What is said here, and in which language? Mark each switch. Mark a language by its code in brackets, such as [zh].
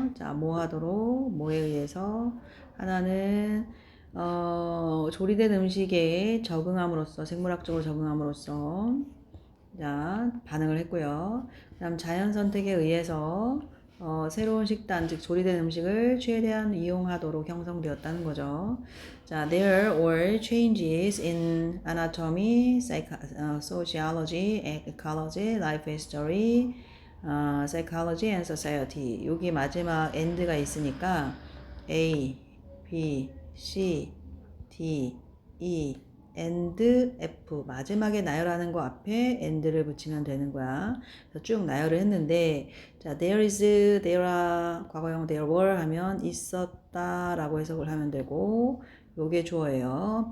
[ko] 자, 뭐 하도록? 뭐에 의해서? 하나는 조리된 음식에 적응함으로써, 생물학적으로 적응함으로써, 자, 반응을 했고요. 그 다음 자연 선택에 의해서 새로운 식단, 즉 조리된 음식을 최대한 이용하도록 형성되었다는 거죠. 자, [en] there were changes in anatomy, sociology, ecology, life history, psychology and society. [ko] 여기 마지막 and가 있으니까 A, B, C, D, E, and F 마지막에 나열하는 거 앞에 and를 붙이면 되는 거야. 그래서 쭉 나열을 했는데 자, there is, there are, 과거형 [en] there were [ko] 하면 있었다 라고 해석을 하면 되고 요게 주어예요.